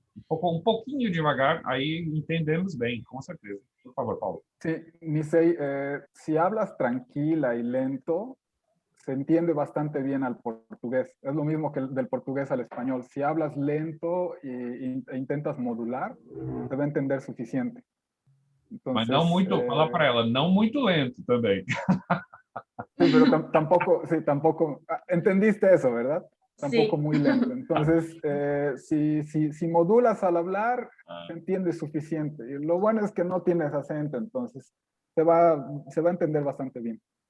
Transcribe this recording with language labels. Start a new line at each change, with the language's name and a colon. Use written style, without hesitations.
Portuguese: Um pouquinho devagar, aí entendemos bem, com certeza. Por favor, Paulo.
Spanish: Sí, Nisei, si hablas tranquila y lento, se entiende bastante bien al portugués. Es lo mismo que del portugués al español. Si hablas lento e intentas modular, te va a entender suficiente.
Portuguese: Mas
Spanish: Entonces,
Portuguese: não muito, fala para ela, não muito lento também.
Spanish: Sí, pero tampoco, entendiste eso, ¿verdad? Tampoco Sí. muy lento. Entonces, si modulas al hablar, se entiende suficiente. Y lo bueno es que no tienes acento, entonces se va a entender bastante bien.